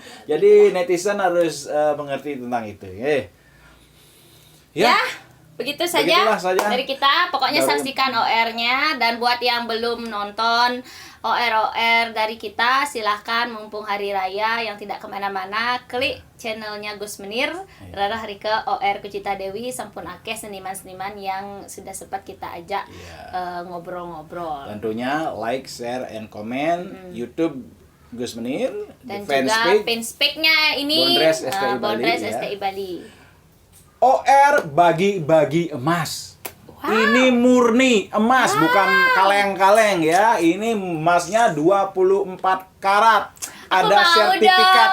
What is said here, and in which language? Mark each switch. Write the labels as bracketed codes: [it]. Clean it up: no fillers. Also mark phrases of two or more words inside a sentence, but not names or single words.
[id] Jadi netizen harus mengerti tentang itu. Ya. Begitu saja dari kita. Pokoknya saksikan OR-nya. Dan buat yang belum nonton OR dari kita, silahkan mumpung hari raya yang tidak kemana-mana, klik channelnya Gus Menir. Rarah Rika OR Kucita Dewi [jv] sampun akeh [id] seniman-seniman yang sudah sempat kita ajak ngobrol-ngobrol. Tentunya [en] like, share, and comment [id] YouTube Gus Menir. Dan juga fanspage-nya ini Bondres STI Bali. OR bagi-bagi emas. Ini murni emas, bukan kaleng-kaleng ya. Ini emasnya 24 karat. Ada sertifikat